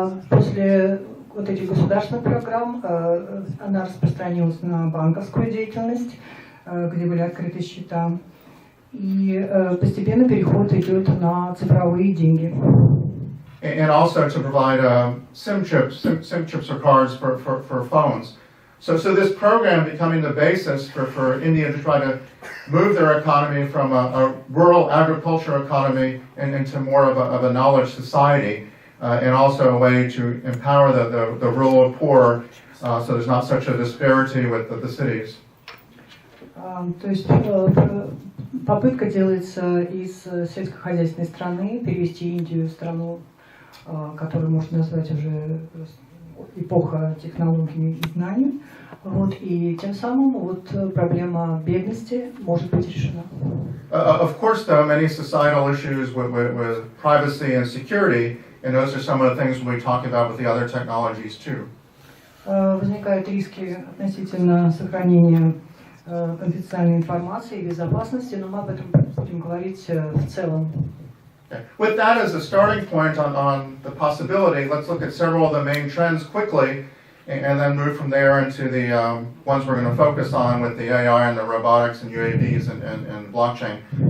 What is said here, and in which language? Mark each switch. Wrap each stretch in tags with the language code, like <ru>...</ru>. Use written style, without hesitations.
<ru>После вот этих государственных программ она распространилась на банковскую деятельность, где были открыты счета, и постепенно переход идет на цифровые деньги.</ru> <en>And also to provide SIM chips or cards for phones. So this program becoming the basis for India to try to move their economy from a rural agriculture economy into more of a knowledge society, and also a way to empower the rural poor, so there's not such a disparity with the cities.</en> <ru>То есть попытка делается из сельскохозяйственной страны перевести Индию в страну, которую можно назвать уже эпоха технологий и знаний, вот, и тем самым вот проблема бедности может быть решена.</ru> <en>Of course, though, many societal issues with privacy and security, and those are some of the things we'll be talking about with the other technologies too.</en> <ru>Возникают риски относительно сохранения конфиденциальной информации и безопасности, но мы об этом будем говорить в целом.</ru> <en>With that as a starting point on the possibility, let's look at several of the main trends quickly, and then move from there into the ones we're going to focus on with the AI and the robotics and UAVs and blockchain.</en>